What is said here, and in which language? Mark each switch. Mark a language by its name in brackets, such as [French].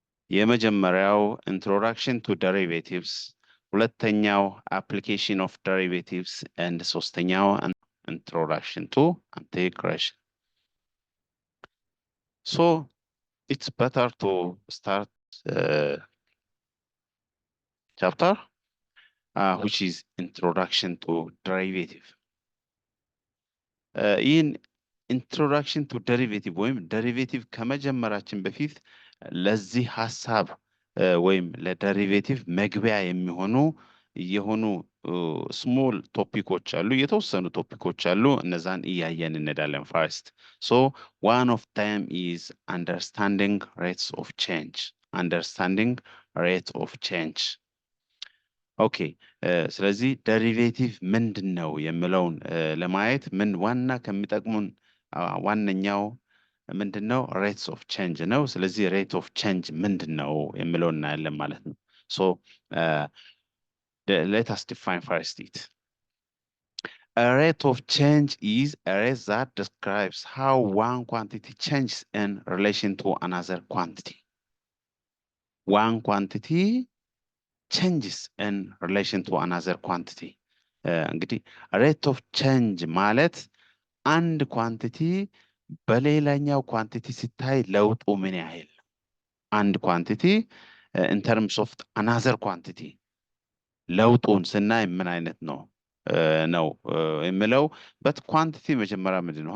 [Amharic] የመጀመሪያው [English] ኢንትሮዳክሽን ቱ ደሪቬቲቭስ፣ [Amharic] ሁለተኛው [English] application of derivatives, and [Amharic] ሶስተኛው [English] introduction to integration. So it's better to start chapter which is introduction to derivative. In introduction to derivative [Amharic] ወይም derivative ከመጀመራችን በፊት ለዚህ ሐሳብ ወይም ለደሪቬቲቭ መግቢያ የሆኑ ስሞል ቶፒኮች አሉ፣ የተወሰኑ ቶፒኮች አሉ። እነዛን እያየን እንሄዳለን። [English] ፈርስት one of them is understanding rates of change. understanding rate of change. [Amharic] ኦኬ ስለዚህ ደሪቬቲቭ ምንድን ነው የሚለውን ለማየት ምን ዋና ከሚጠቅሙን ዋነኛው ምንድነው? ሬትስ ኦፍ ቼንጅ ነው። ስለዚህ ሬት ኦፍ ቼንጅ ምንድነው የሚለው እናያለን ማለት ነው። [English] ሶ let us define first it. A rate of change is a rate that describes how one quantity changes in relation to another quantity. One quantity changes in relation to another quantity. [Amharic] እንግዲህ ሬት ኦፍ ቼንጅ ማለት አንድ ኳንቲቲ በሌላኛው ኳንቲቲ ሲታይ ለውጡ ምን ያህል አንድ ኳንቲቲ [English] in terms of another quantity [Amharic] ለውጡን ስናይ ምን አይነት ነው ነው የሚለው። በት ኳንቲቲ መጀመሪያ ምንድን ነው?